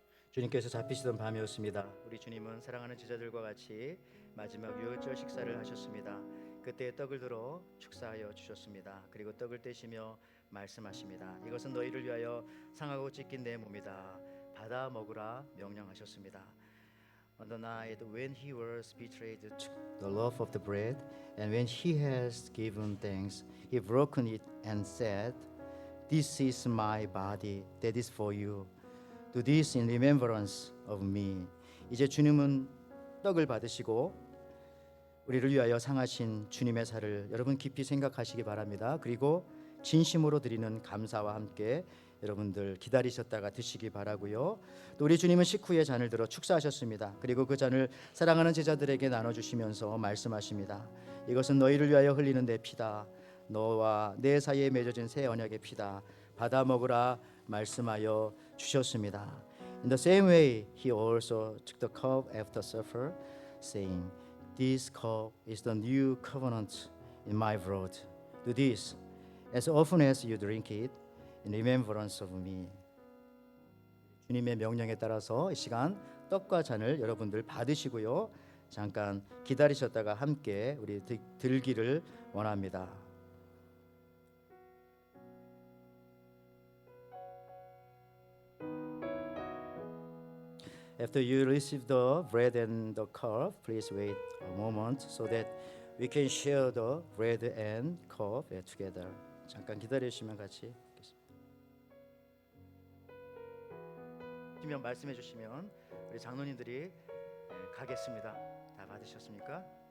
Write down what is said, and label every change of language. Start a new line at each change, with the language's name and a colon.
Korean: 주님께서 잡히시던 밤이었습니다. 우리 주님은 사랑하는 제자들과 같이 마지막 유월절 식사를 하셨습니다. 그때 떡을 들어 축사하여 주셨습니다. 그리고 떡을 떼시며 말씀하십니다. 이것은 너희를 위하여 상하고 찢긴 내 몸이다. 받아 먹으라 명령하셨습니다.
English: On the night when he was betrayed, took the loaf of the bread, and when he has given thanks, he broken it and said, "This is my body that is for you. Do this in remembrance of me."
Korean: 이제 주님은 떡을 받으시고 우리를 위하여 상하신 주님의 살을 여러분 깊이 생각하시기 바랍니다. 그리고 진심으로 드리는 감사와 함께 여러분들 기다리셨다가 드시기 바라고요. 또 우리 주님은 식후에 잔을 들어 축사하셨습니다. 그리고 그 잔을 사랑하는 제자들에게 나눠주시면서 말씀하십니다. 이것은 너희를 위하여 흘리는 내 피다. 너와 내 사이에 맺어진 새 언약의 피다. 받아 먹으라 말씀하여 주셨습니다.
English: In the same way, he also took the cup after supper, saying, "This cup is the new covenant in my blood. Do this as often as you drink it in remembrance of me."
Korean: 주님의 명령에 따라서 이 시간 떡과 잔을 여러분들 받으시고요. 잠깐 기다리셨다가 함께 우리 들기를 원합니다.
English: After you receive the bread and the cup, please wait a moment so that we can share the bread and cup together.
Korean: 잠깐 기다리시면 같이 하겠습니다. 말씀해 주시면 우리 장로님들이 가겠습니다. 다 받으셨습니까?